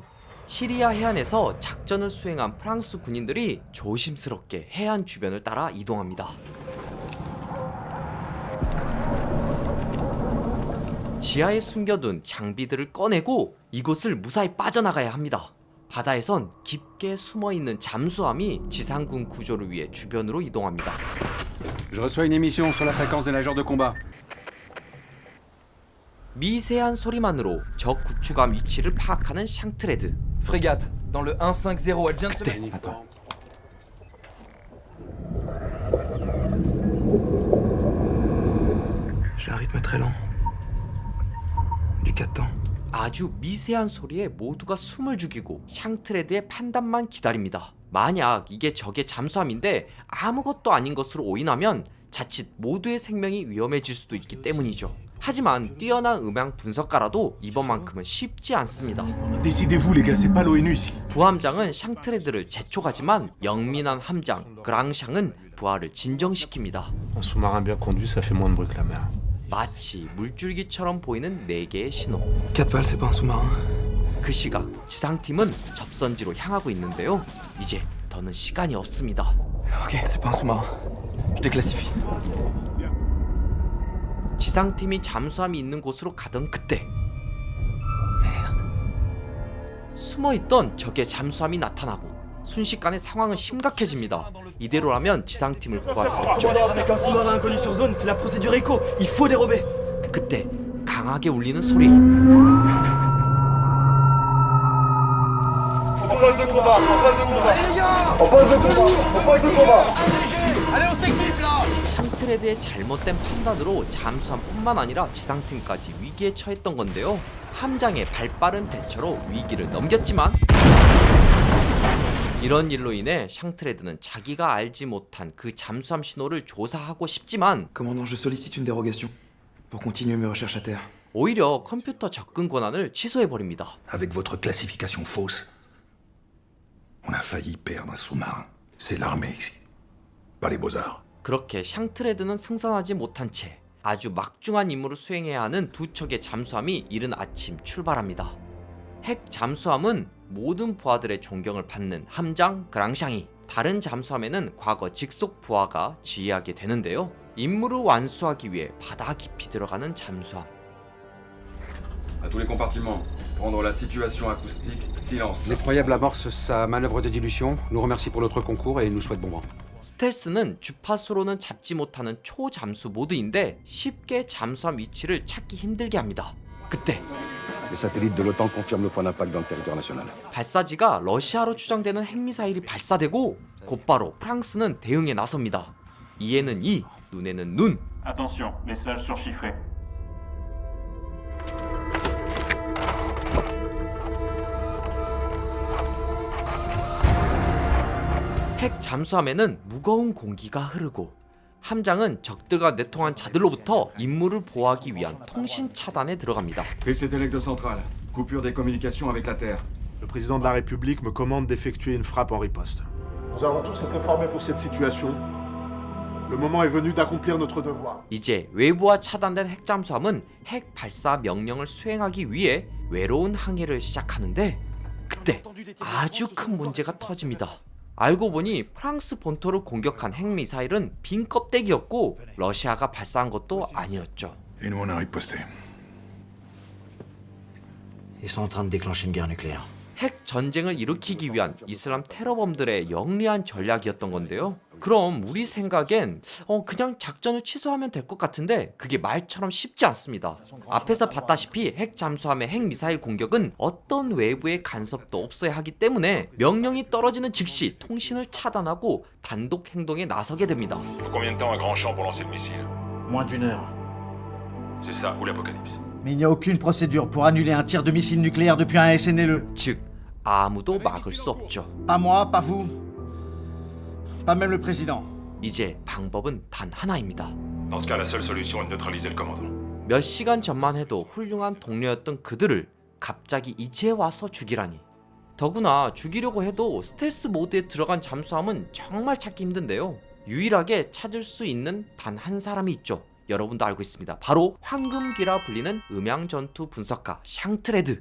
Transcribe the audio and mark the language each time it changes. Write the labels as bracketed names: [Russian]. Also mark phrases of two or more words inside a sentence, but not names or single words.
[Korean] 시리아 해안에서 작전을 수행한 프랑스 군인들이 조심스럽게 해안 주변을 따라 이동합니다. 지하에 숨겨둔 장비들을 꺼내고 이곳을 무사히 빠져나가야 합니다. 바다에선 깊게 숨어있는 잠수함이 지상군 구조를 위해 주변으로 이동합니다. [French] Je reçois une émission sur la fréquence des nageurs de combat. [Korean] 미세한 소리만으로 적 구축함 위치를 파악하는 샹트레드. [French] Frégate, dans le 150, elle vient de se [Korean] 그때 [French] mettre. J'ai un rythme très lent. Du 4 temps. [Korean] 아주 미세한 소리에 모두가 숨을 죽이고 샹트레드의 판단만 기다립니다. 만약 이게 적의 잠수함인데 아무것도 아닌 것으로 오인하면 자칫 모두의 생명이 위험해질 수도 있기 때문이죠. 하지만 뛰어난 음향 분석가라도 이번만큼은 쉽지 않습니다. [French] Décidez-vous les gars, c'est pas l'ONU ici. [Korean] 부함장은 샹트레드를 재촉하지만 영민한 함장 그랑샹은 부하를 진정시킵니다. [French] Un sous-marin bien conduit, ça fait moins de bruit que la mer. [Korean] 마치 물줄기처럼 보이는 4개의 신호. [French] 4 pales, c'est pas un sous-marin. [Korean] 그 시각 지상팀은 접선지로 향하고 있는데요. 이제 더는 시간이 없습니다. [French] Ok, c'est pas un sous-marin. Je déclassifie. [Korean] 지상팀이 잠수함이 있는 곳으로 가던 그때 숨어있던 적의 잠수함이 나타나고 순식간에 상황은 심각해집니다. 이대로라면 지상팀을 구할 수 없죠. [French] Avec un sous-marin inconnu sur zone, c'est la procédure ECO. Il faut dérober. [Korean] 그때 강하게 울리는 소리. 샹트레드의 잘못된 판단으로 잠수함뿐만 아니라 지상팀까지 위기에 처했던 건데요. 함장의 발빠른 대처로 위기를 넘겼지만 이런 일로 인해 샹트레드는 자기가 알지 못한 그 잠수함 신호를 조사하고 싶지만 [French] Commandant, je sollicite une dérogation pour continuer mes recherches à terre. [Korean] 오히려 컴퓨터 접근 권한을 취소해버립니다. [French] Avec votre classification fausse, on a failli perdre un sous-marin. C'est l'armée ici, pas les beaux-arts. [Korean] 그렇게 샹트레드는 승선하지 못한 채 아주 막중한 임무를 수행해야 하는 두 척의 잠수함이 이른 아침 출발합니다. 핵 잠수함은 모든 부하들의 존경을 받는 함장 그랑샹이, 다른 잠수함에는 과거 직속 부하가 지휘하게 되는데요. 임무를 완수하기 위해 바다 깊이 들어가는 잠수함. [French] À tous les compartiments, prendre la situation acoustique, silence. L'effroyable amorce sa manœuvre de dilution, nous remercie pour notre concours et nous souhaite bon vent. [Korean] 스텔스는 주파수로는 잡지 못하는 초잠수 모드인데 쉽게 잠수함 위치를 찾기 힘들게 합니다. 그때 [French] Les satellites de l'OTAN confirment le point d'impact dans le territoire national. [Korean] 발사지가 러시아로 추정되는 핵미사일이 발사되고 곧바로 프랑스는 대응에 나섭니다. 이에는 이, 눈에는 눈. [French] Attention, message surchiffré. [Korean] 핵 잠수함에는 무거운 공기가 흐르고 함장은 적들과 내통한 자들로부터 임무를 보호하기 위한 통신 차단에 들어갑니다. [French] PC Telecdo Central, coupure des communications avec la Terre. Le président de la République me commande d'effectuer une frappe en riposte. Nous avons tous été formés pour cette situation. Le moment est venu d'accomplir notre devoir. [Korean] 이제 외부와 차단된 핵잠수함은 핵 발사 명령을 수행하기 위해 외로운 항해를 시작하는데 그때 아주 큰 문제가 터집니다. 알고 보니 프랑스 본토를 공격한 핵미사일은 빈 껍데기였고 러시아가 발사한 것도 아니었죠. [French] Et nous, on a riposté. Ils sont en train de déclencher une guerre nucléaire. [Korean] 핵 전쟁을 일으키기 위한 이슬람 테러범들의 영리한 전략이었던 건데요. 그럼 우리 생각엔 그냥 작전을 취소하면 될 것 같은데 그게 말처럼 쉽지 않습니다. 앞에서 봤다시피 핵 잠수함의 핵 미사일 공격은 어떤 외부의 간섭도 없어야 하기 때문에 명령이 떨어지는 즉시 통신을 차단하고 단독 행동에 나서게 됩니다. [French] Combien de temps à grand champ pour lancer le missile? Moins d'une heure. C'est ça, ou l'apocalypse. Mais il n'y a aucune procédure pour annuler un tir de missile nucléaire depuis un SNLE. [Korean] 즉 아무도 막을 수 없죠. [French] Pas moi, pas vous, pas même le président. [Korean] 이제 방법은 단 하나입니다. [French] Dans ce cas, la seule solution est de neutraliser le commandant. [Korean] 몇 시간 전만 해도 훌륭한 동료였던 그들을 갑자기 이제 와서 죽이라니. 더구나 죽이려고 해도 스텔스 모드에 들어간 잠수함은 정말 찾기 힘든데요. 유일하게 찾을 수 있는 단 한 사람이 있죠. 여러분도 알고 있습니다. 바로 황금기라 불리는 음향전투 분석가 샹트레드.